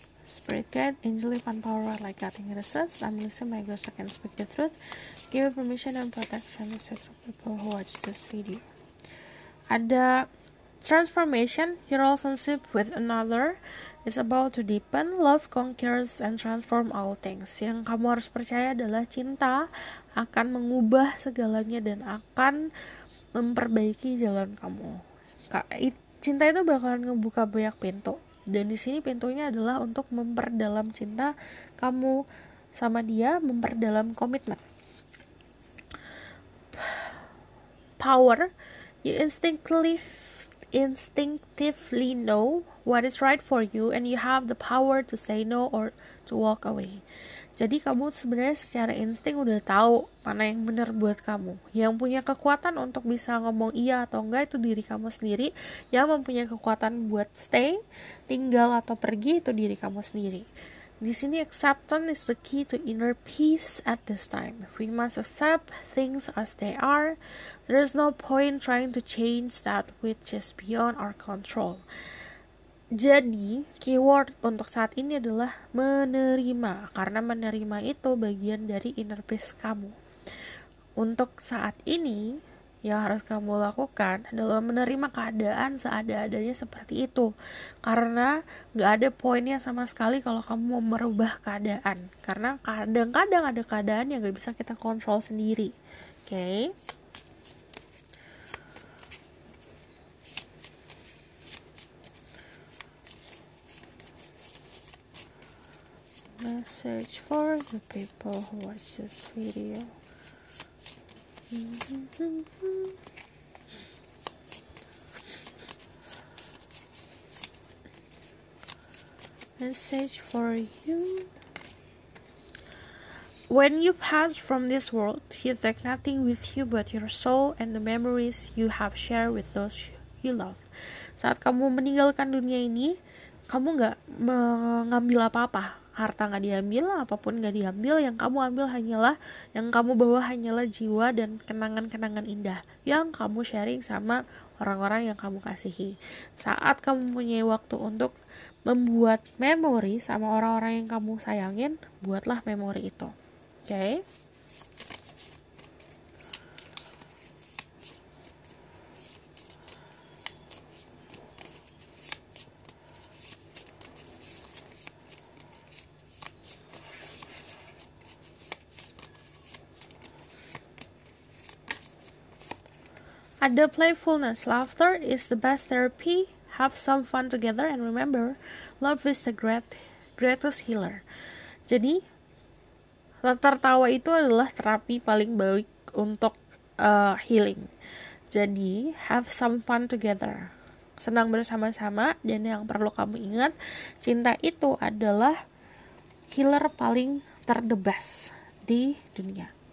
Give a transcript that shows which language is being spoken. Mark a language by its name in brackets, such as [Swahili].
[English] Spirit Guide, Angel, and Power like cutting recess. I'm listening, my ghost, I can speak the truth. Give permission and protection to people who watch this video. Ada transformation, your relationship with another is about to deepen, love conquers and transform all things. [Indonesian] Yang kamu harus percaya adalah cinta akan mengubah segalanya dan akan memperbaiki jalan kamu. Cinta itu bakalan ngebuka banyak pintu. Dan di sini pintunya adalah untuk memperdalam cinta kamu sama dia, memperdalam komitmen. [English] Power, you instinctively instinctively know what is right for you and you have the power to say no or to walk away. [Indonesian] Jadi kamu sebenarnya secara insting udah tahu mana yang benar buat kamu. Yang punya kekuatan untuk bisa ngomong iya atau enggak itu diri kamu sendiri. Yang mempunyai kekuatan buat stay, tinggal atau pergi itu diri kamu sendiri. Di sini [English] acceptance is the key to inner peace at this time. We must accept things as they are. There is no point trying to change that which is beyond our control. [Indonesian] Jadi, keyword untuk saat ini adalah menerima, karena menerima itu bagian dari inner peace kamu. Untuk saat ini, yang harus kamu lakukan adalah menerima keadaan seada-adanya seperti itu. Karena gak ada poinnya sama sekali kalau kamu mau merubah keadaan. Karena kadang-kadang ada keadaan yang gak bisa kita kontrol sendiri. Oke? [English] Message for the people who watch this video. Message for you. When you pass from this world, you take nothing with you but your soul and the memories you have shared with those you love. [Indonesian] Saat kamu meninggalkan dunia ini, kamu gak mengambil apa-apa. Harta gak diambil, apapun gak diambil. Yang kamu ambil hanyalah, yang kamu bawa hanyalah jiwa dan kenangan-kenangan indah yang kamu sharing sama orang-orang yang kamu kasihi. Saat kamu punya waktu untuk membuat memori sama orang-orang yang kamu sayangin, buatlah memori itu. Oke? Ada playfulness. [English] Laughter is the best therapy. Have some fun together and remember, love is the greatest healer. [Indonesian] Jadi, tertawa itu adalah terapi paling baik untuk healing. Jadi, [English] have some fun together. [Indonesian] Senang bersama-sama, dan yang perlu kamu ingat, cinta itu adalah healer paling the best di dunia.